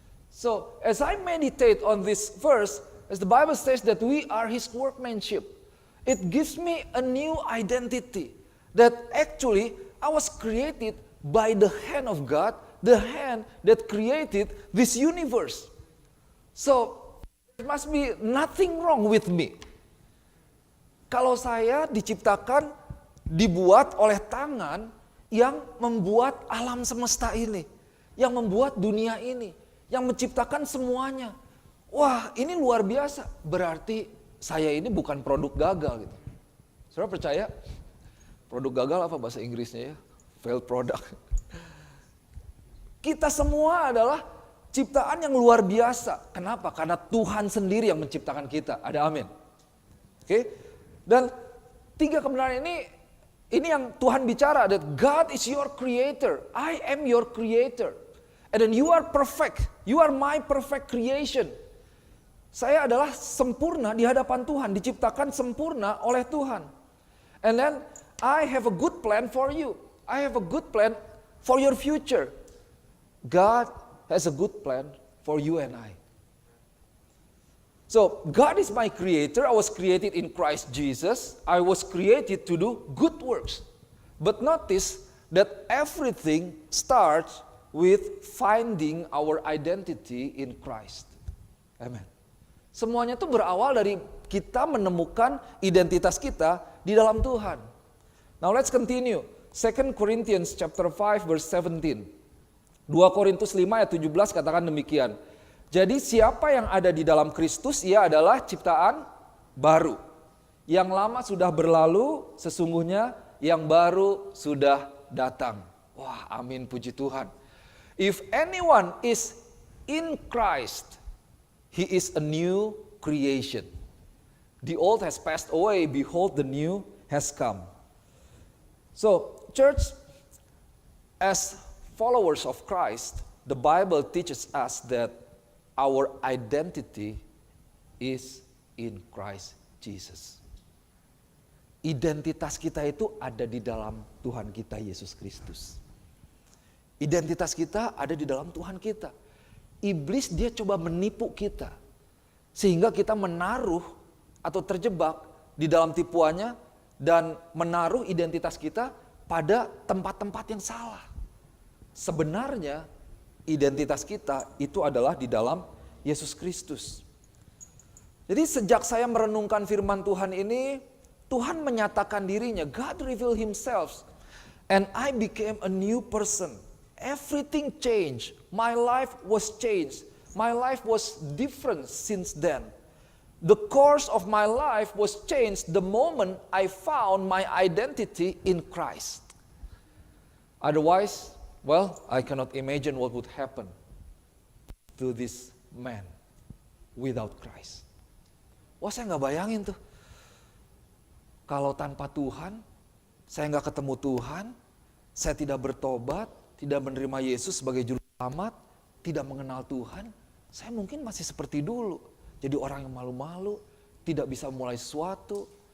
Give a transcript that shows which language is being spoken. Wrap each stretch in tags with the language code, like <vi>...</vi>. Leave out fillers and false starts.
<en>So as I meditate on this verse, as the Bible says that we are His workmanship, it gives me a new identity that actually I was created by the hand of God, the hand that created this universe. So there must be nothing wrong with me.</en> <id>Kalau saya diciptakan, dibuat oleh tangan yang membuat alam semesta ini, yang membuat dunia ini, yang menciptakan semuanya. Wah, ini luar biasa. Berarti saya ini bukan produk gagal gitu. Saudara percaya? Produk gagal apa bahasa Inggrisnya ya?</id> <en>Failed product.</en> <id>Kita semua adalah ciptaan yang luar biasa. Kenapa? Karena Tuhan sendiri yang menciptakan kita. Ada amin. Oke? Dan 3 kebenaran ini yang Tuhan bicara,</id> <en>that God is your creator. I am your creator. And then you are perfect. You are my perfect creation.</en> <id>Saya adalah sempurna di hadapan Tuhan, diciptakan sempurna oleh Tuhan.</id> <en>And then I have a good plan for you. I have a good plan for your future. God has a good plan for you and I. So God is my creator. I was created in Christ Jesus. I was created to do good works. But notice that everything starts with finding our identity in Christ. Amen.</en> <id>Semuanya itu berawal dari kita menemukan identitas kita di dalam Tuhan.</id> <en>Now let's continue. 2 Corinthians chapter 5 verse 17.</en> <id>2 Korintus 5 ayat 17 katakan demikian. Jadi siapa yang ada di dalam Kristus, ia adalah ciptaan baru. Yang lama sudah berlalu, sesungguhnya yang baru sudah datang. Wah, amin, puji Tuhan.</id> <en>If anyone is in Christ, he is a new creation. The old has passed away, behold the new has come. So, church, as followers of Christ, the Bible teaches us that our identity is in Christ Jesus.</en> <id>Identitas kita itu ada di dalam Tuhan kita Yesus Kristus. Identitas kita ada di dalam Tuhan kita. Iblis dia coba menipu kita. Sehingga kita menaruh atau terjebak di dalam tipuannya dan menaruh identitas kita pada tempat-tempat yang salah. Sebenarnya identitas kita itu adalah di dalam Yesus Kristus. Jadi sejak saya merenungkan firman Tuhan ini, Tuhan menyatakan dirinya,</id> <en>God revealed Himself, and I became a new person. Everything changed. My life was changed. My life was different since then. The course of my life was changed the moment I found my identity in Christ. Otherwise, well, I cannot imagine what would happen to this man without Christ.</en> <id>Wah, saya nggak bayangin tuh. Kalau tanpa Tuhan, saya nggak ketemu Tuhan, saya tidak bertobat, tidak menerima Yesus sebagai juru selamat, tidak mengenal Tuhan, saya mungkin masih seperti dulu. Jadi orang yang malu-malu, tidak bisa mulai sesuatu.</id>